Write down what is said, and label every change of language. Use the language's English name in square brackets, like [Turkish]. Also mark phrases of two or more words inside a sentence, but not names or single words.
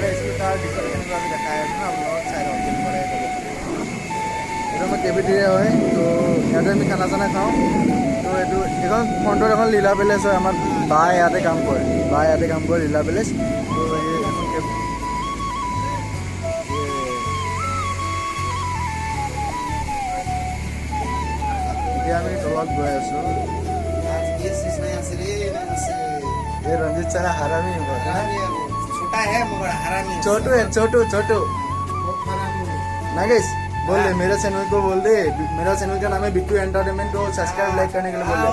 [Assamese] আহিছিলোঁ তাৰ দিশত কেনেকুৱা আমি দেখাই আছোঁ ন আপোনালোকক চাই লওঁ কেনেকুৱা লাগে ক'ব এইটো আমাৰ কেফেটেৰিয়া হয় তো ইয়াতে আমি খানা চানা খাওঁ তো এইটো এইখন ফ্ৰণ্টত এখন লীলা পেলেচ হয় আমাৰ বা ইয়াতে কাম কৰে লীলা পেলেচ তো এখন এতিয়া আমি তলত গৈ আছোঁ [Hindi] ये रंजित सारा हरामी है छोटा है मगर हरामी छोटू है छोटू नागेश बोल दे मेरे चैनल को बोल दे मेरा चैनल का नाम है बिट्टू एंटरटेनमेंट को [English] subscribe like [Hindi] करने के लिए बोल दे